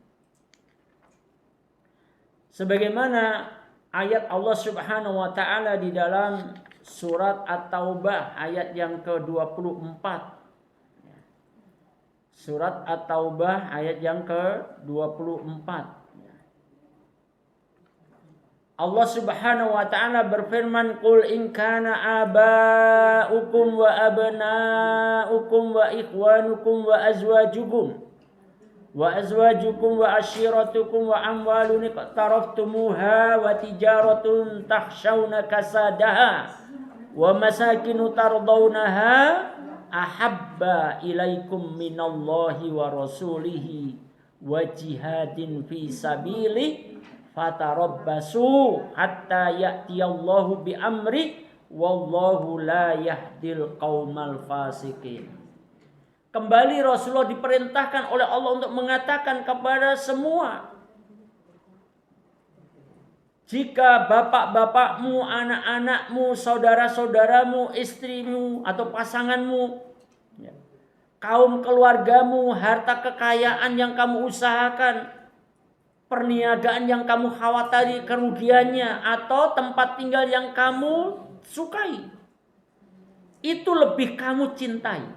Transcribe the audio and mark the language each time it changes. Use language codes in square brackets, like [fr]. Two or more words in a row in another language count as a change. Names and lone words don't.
[id] Sebagaimana ayat Allah [ar] سبحانه وتعالى [id] di dalam surat At-Taubah ayat yang ke-24. Surat At-Taubah ayat yang ke-24. Allah [ar] سبحانه وتعالى [id] berfirman, [ar] "قل إن كان آباؤكم وأبناؤكم وإخوانكم و وأزواجكم وعشيرتكم وأموال اقترفتموها وتجارة تخشون كسادها ومساكن ترضونها أحب إليكم من الله ورسوله وجهاد في سبيله فتربصوا حتى يأتي الله بأمره والله لا يهدي القوم الفاسقين." [id] Kembali Rasulullah diperintahkan oleh Allah untuk mengatakan kepada semua, jika bapak-bapakmu, anak-anakmu, saudara-saudaramu, istrimu atau pasanganmu, kaum keluargamu, harta kekayaan yang kamu usahakan, perniagaan yang kamu khawatiri kerugiannya, atau tempat tinggal yang kamu sukai, itu lebih kamu cintai.